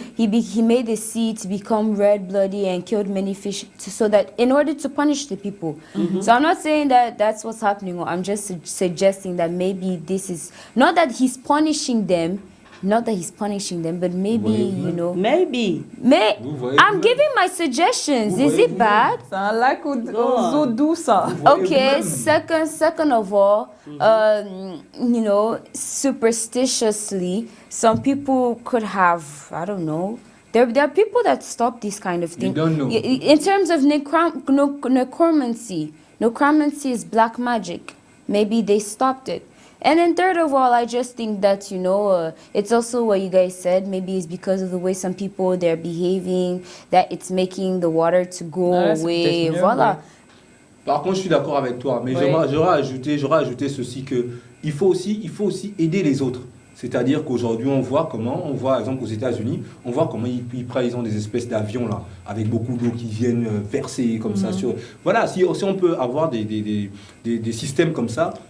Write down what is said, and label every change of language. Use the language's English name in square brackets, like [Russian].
[English] He made the sea to become red, bloody, and killed many fish, so that in order to punish the people. So I'm not saying that that's what's happening. I'm just suggesting that maybe this is not that He's punishing them. Not that He's punishing them, but maybe, you know... Maybe. I'm giving my suggestions. Is it bad? [French] C'est un lac aux eaux douces. [English] Okay, second of all, you know, superstitiously, some people could have, I don't know, there are people that stop this kind of thing. You don't know. In terms of necromancy is black magic. Maybe they stopped it. And then third of all, I just think that, you know, it's also what you guys said. Maybe it's because of the way some people, they're behaving, that it's making the water to go away. [French] Voilà. Par contre, je suis d'accord avec toi, mais j'aurais ajouté ceci, que il faut aussi aider les autres. C'est-à-dire qu'aujourd'hui, on voit, par exemple aux États-Unis, on voit comment ils ont des espèces d'avions là, avec beaucoup d'eau qui viennent verser comme ça sur. Voilà, si on peut avoir des systèmes comme ça.